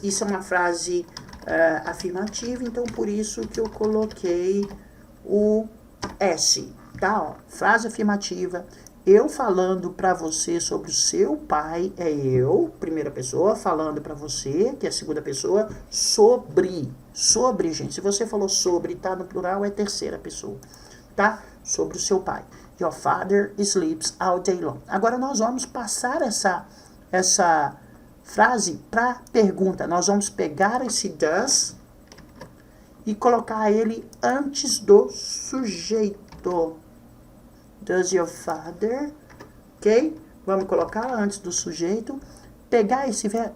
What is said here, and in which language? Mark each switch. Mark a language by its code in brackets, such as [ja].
[pt] Isso é uma frase afirmativa, então por isso que eu coloquei o S, tá? Ó, frase afirmativa. Eu falando para você sobre o seu pai é eu, primeira pessoa, falando para você, que é a segunda pessoa, sobre, gente. Se você falou sobre, tá no plural, é terceira pessoa, tá? Sobre o seu pai. [en] Your father sleeps all day long. [pt] Agora nós vamos passar essa frase para pergunta. Nós vamos pegar esse does e colocar ele antes do sujeito. [en] Does your father, [pt] ok? Vamos colocar antes do sujeito. Pegar esse verbo.